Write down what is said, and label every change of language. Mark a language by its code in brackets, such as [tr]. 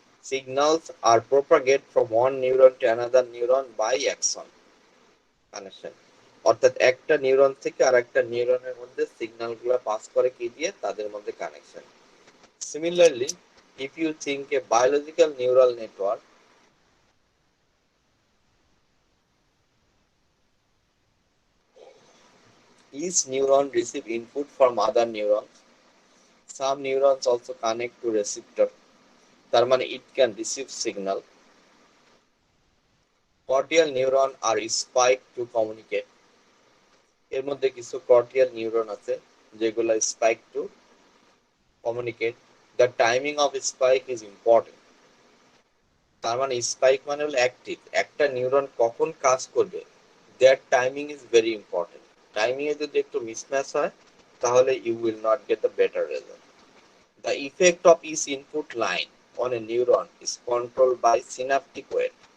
[en] Signals are propagated from one neuron to another neuron by axon connection. [bn] অর্থাৎ একটা neuron থেকে আরেকটা নিউরনের মধ্যে সিগন্যাল গুলো পাস করে কি দিয়ে? তাদের মধ্যে connection. [en] Similarly, if you think a biological neural network, each neuron receive input from other neurons. Some neurons also connect to receptor. [bn] তার মানে [en] it can receive signal. Cortical neuron are spiked to communicate. [bn] এর মধ্যে কিছু cortical neuron আছে যেগুলো [en] spike to communicate. The timing of spike is important. [bn] তার মানে spike মানে হলো অ্যাক্টিভ। একটা নিউরন কখন কাজ করবে, [en] That timing is very important. [bn] Timing এ যদি একটু মিসম্যাচ হয় তাহলে [en] You will not get the better result. The effect of each input line on a neuron is control by synaptic weight.